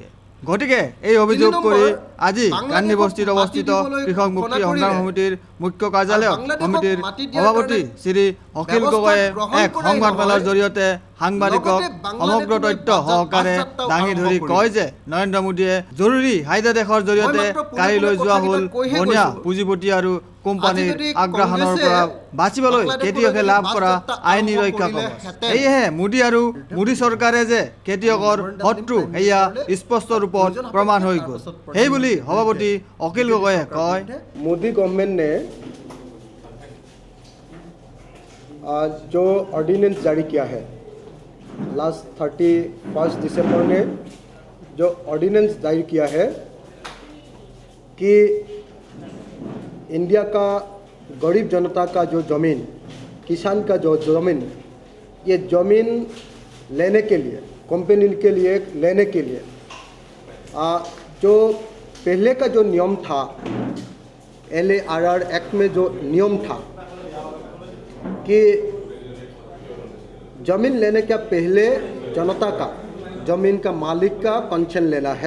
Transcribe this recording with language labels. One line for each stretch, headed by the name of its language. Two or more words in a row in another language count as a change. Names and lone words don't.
Assamese: গতিকে এই অভিযোগ কৰি আজি কান্দি বস্তিত অৱস্থিত কৃষক মুক্তি সংগ্ৰাম সমিতিৰ মুখ্য কাৰ্যালয়ত সমিতিৰ সভাপতি শ্ৰী অখিল গগৈয়ে এক সংবাদমেলৰ জৰিয়তে সাংবাদিকক সমগ্ৰ তথ্য সহকাৰে দাঙি ধৰি কয় যে নৰেন্দ্ৰ মোদীয়ে জৰুৰী আধ্যাদেশৰ জৰিয়তে কাঢ়ি লৈ যোৱা হ'ল বনিয়া পুঁজিপতি আৰু কোম্পানীৰ আগ্ৰাসনৰ পৰা বাচিবলৈ খেতিয়কে লাভ কৰা আইনী ৰক্ষা কবচ। সেয়েহে মোদী আৰু মোদী চৰকাৰে যে খেতিয়কৰ শত্ৰু এয়া স্পষ্ট ৰূপত প্ৰমাণ হৈ গ'ল। সেইবুলি সভাপতি অখিল গগৈয়ে কয়,
Hindi: मोदी गवर्नमेंट ने जो ऑर्डिनेंस जारी किया है लास्ट 31 दिसंबर ने जो ऑर्डिनेंस जारी किया है कि इंडिया का गरीब जनता का जो ज़मीन, किसान का जो ज़मीन, ये ज़मीन लेने के लिए, कंपनी के लिए लेने के लिए जो पहले का जो नियम था, LARR एक्ट में जो नियम था कि ज़मीन लेने के पहले जनता का, ज़मीन का मालिक का कंसेंट लेना है।